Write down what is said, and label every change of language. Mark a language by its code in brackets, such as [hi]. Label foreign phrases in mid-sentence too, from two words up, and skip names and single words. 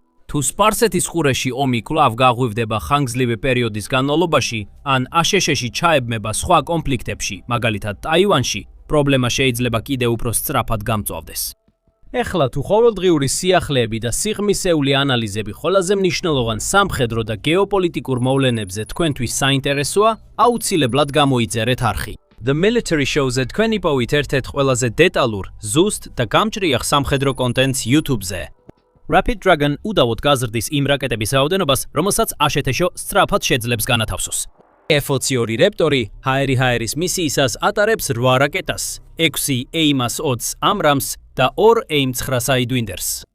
[ka] თუ სპარსეთის ყურეში ომი კვლავ გაღვივდება ხანგრძლივი პერიოდის განმავლობაში, ან ASHS-ში ჩაებმება სხვა კონფლიქტებში, მაგალითად ტაივანში, პრობლემა შეიძლება კიდევ უფრო სწრაფად გამწვავდეს. ეხლა თუ ყოველდღიური სიახლეები და სიღრმისეული ანალიზები ყველაზე მნიშვნელოვან სამხედრო და გეოპოლიტიკურ მოვლენებზე თქვენთვის საინტერესოა, აუცილებლად გამოიწერეთ არხი. [en] The military shows- [ka] ზე თქვენი პოვით ერთ-ერთ ყველაზე დეტალურ, ზუსტ და გამჭრიახ სამხედრო კონტენტს YouTube-ზე. Rapid Dragon უდავოდ გაზრდის იმ რაკეტების რაოდენობას, რომელსაც ASHS-ო სწრაფად შეძლებს განათავსოს. F-22 რეპტორი ჰაერის მისიისას ატარებს 8 რაკეტას, 6 AIM-120 AMRAAM-ს და 2 AIM-9 Sidewinders.